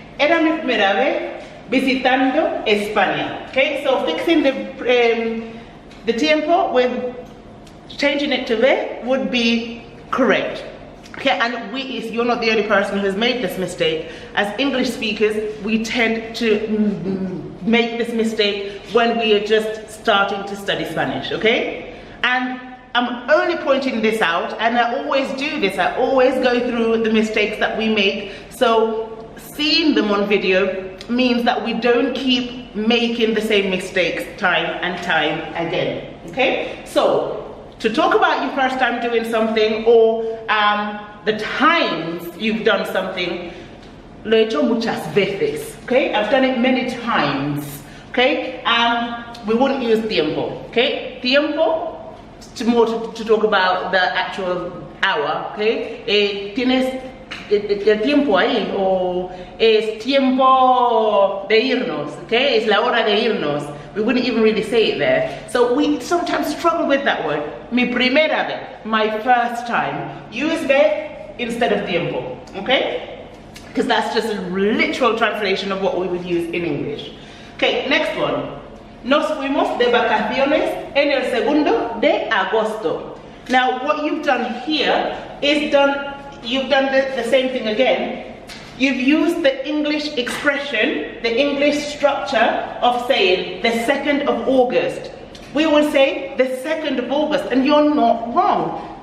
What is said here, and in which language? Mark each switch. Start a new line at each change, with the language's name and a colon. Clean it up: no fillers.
Spanish: Era mi primera vez visitando España.
English: Okay? So fixing the tiempo with changing it to ve would be correct. Okay, and you're not the only person who's made this mistake. As English speakers, we tend to make this mistake when we are just starting to study Spanish, okay? And I'm only pointing this out, and I always do this. I always go through the mistakes that we make. So seeing them on video means that we don't keep making the same mistakes time and time again, okay? So to talk about your first time doing something, or the times you've done something,
Spanish: lo he hecho muchas veces,
English: okay? I've done it many times, okay? We wouldn't use tiempo, okay? Tiempo, to talk about the actual hour, okay?
Spanish: Tienes el tiempo ahí, o es tiempo de irnos, okay? Es la hora de irnos.
English: We wouldn't even really say it there. So we sometimes struggle with that word.
Spanish: Mi primera vez,
English: my first time. Use vez instead of tiempo, okay? Because that's just a literal translation of what we would use in English. Okay, next one.
Spanish: Nos fuimos de vacaciones en el 2 de agosto.
English: Now, what you've done here is you've done the same thing again. You've used the English expression, the English structure of saying the 2nd of August. We will say the 2nd of August, and you're not wrong.